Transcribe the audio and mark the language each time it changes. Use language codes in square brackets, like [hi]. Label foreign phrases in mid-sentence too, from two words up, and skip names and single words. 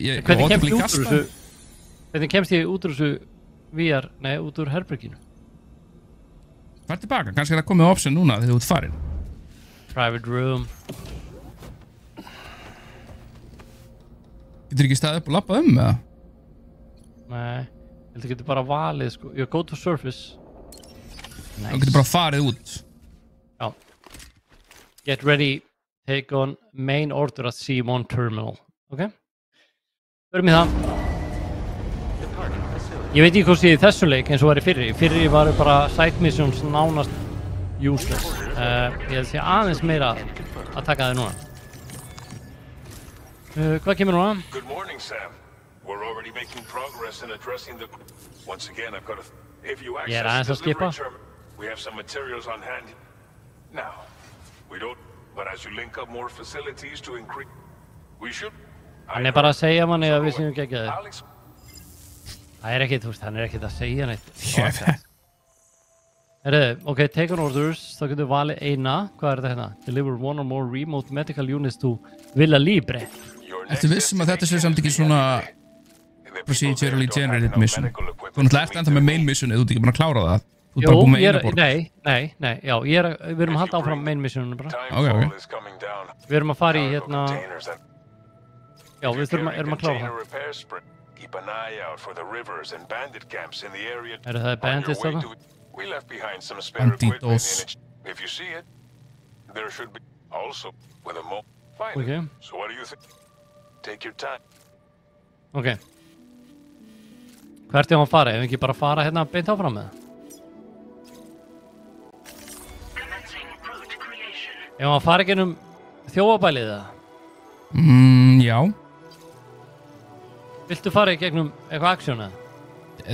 [is] Hvernig kemst ég út úr þessu VR, nei, út úr herberginu? Fær tilbaka, kannski er það komið option núna þegar þú ert farin. [en] Private room. [is] Getur ekki staðið upp og lappað eða? Nei, ég held að getur bara valið, sko. [en] Go to surface. Nice. [is] Þú getur bara farið út. Já. [en] Get ready, take on main order at C1 terminal. [is] Ok? Förum í það. Ég veit ekki hvað sé í þessum leik eins og var í fyrri. Í fyrri var bara [en] side missions [is] nánast useless. Ég held að sé aðeins meira að taka þau núna. Hvað kemur núna? [en] Good morning, Sam. We're already making progress in addressing the... Once again, I've got to... If you access the delivery terminal, we have some materials on hand. Now, we don't... But as you link up more facilities to increase... We should... [is] Hann bara að segja manni að við séum geggjaðir. Það ekkert, þú veist, hann ekkert að segja neitt. [en] Ok, take on orders, [is] þá getur valið eina. Hvað þetta hérna? [en] Deliver one or more remote medical units to Villa Libre. [is] Ertu vissum að þetta sé samt ekki svona [en] procedurally generated mission? [is] Þú náttúrulega ert enda með [en] main missionið, [is] þú ert ekki búin að klára það. Þú ert bara búin með eina borg. Nei, já, við erum að halda áfram [en] main missioninu [is] bara. Ok. Við erum að fara í hérna... Já, við erum að klára það. [en] Keep an eye out for the rivers and bandit camps in the area. [is] Það bandits þarna? [en] We left behind some spare equipment in it. If you see it, there should be also with a mo. Fine. Okay. So what do you think? Take your time. [is] Ok. Hvert er hann að fara? Ef við ekki bara fara hérna beint áfram með það? Ef hann að fara ekki um þjófabælið það? Já. Viltu fara í gegnum eitthvað aksjón eða?